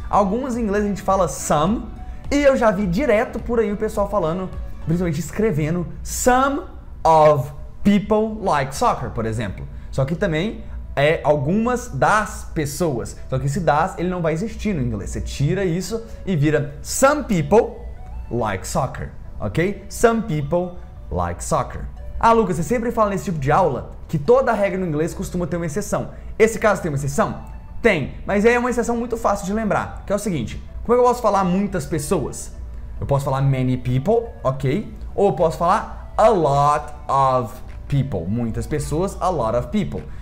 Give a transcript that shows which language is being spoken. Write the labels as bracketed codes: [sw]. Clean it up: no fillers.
[pt] Algumas em inglês a gente fala some, e eu já vi direto por aí o pessoal falando, principalmente escrevendo, [en] some of people like soccer, [pt] por exemplo. Só que também é algumas das pessoas. Só que esse das, ele não vai existir no inglês. Você tira isso e vira [en] some people like soccer, [pt] ok? [en] Some people like soccer. [pt] Ah, Lucas, você sempre fala nesse tipo de aula que toda regra no inglês costuma ter uma exceção. Esse caso tem uma exceção? Tem, mas é uma exceção muito fácil de lembrar, que é o seguinte: como é que eu posso falar muitas pessoas? Eu posso falar [en] many people, [pt] ok? Ou eu posso falar [en] a lot of people, [pt] muitas pessoas, a lot of people.